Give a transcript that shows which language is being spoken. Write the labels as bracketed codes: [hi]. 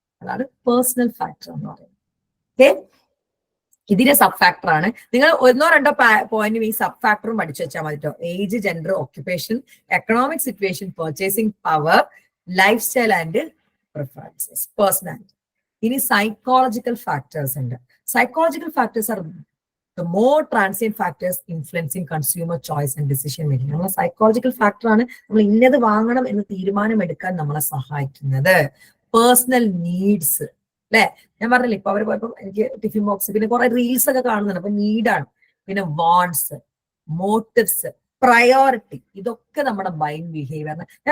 [ml] അതാണ് personal factor എന്ന് പറയുന്നത്. ഇതിന്റെ സബ് ഫാക്ടർ ആണ്. നിങ്ങൾ 1-2 പോയിന്റും ഈ സബ് ഫാക്ടറും പഠിച്ചു വെച്ചാൽ മതി കേട്ടോ. [en] Age, gender, occupation, economic situation, purchasing power, lifestyle and preferences, personality. [ml] ഇനി സൈക്കോളജിക്കൽ ഫാക്ടേഴ്സ് ഉണ്ട്. [en] Psychological factors are the more transient factors influencing consumer choice and decision making. [ml] നമ്മൾ സൈക്കോളജിക്കൽ ഫാക്ടർ ആണ് നമ്മൾ ഇന്നത് വാങ്ങണം എന്ന് തീരുമാനമെടുക്കാൻ നമ്മളെ സഹായിക്കുന്നത്. പേഴ്സണൽ നീഡ്സ് അല്ലെ, ഞാൻ പറഞ്ഞില്ലേ ഇപ്പൊ അവര് പോയപ്പോ എനിക്ക് ടിഫിൻ ബോക്സ്, പിന്നെ കുറെ റീൽസ് ഒക്കെ കാണുന്നുണ്ട്. അപ്പൊ നീഡാണ്. പിന്നെ വാണ്ട്സ്, മോട്ടീവ്സ്, പ്രയോറിറ്റി, ഇതൊക്കെ നമ്മുടെ ബൈങ് ബിഹേവിയറിന്.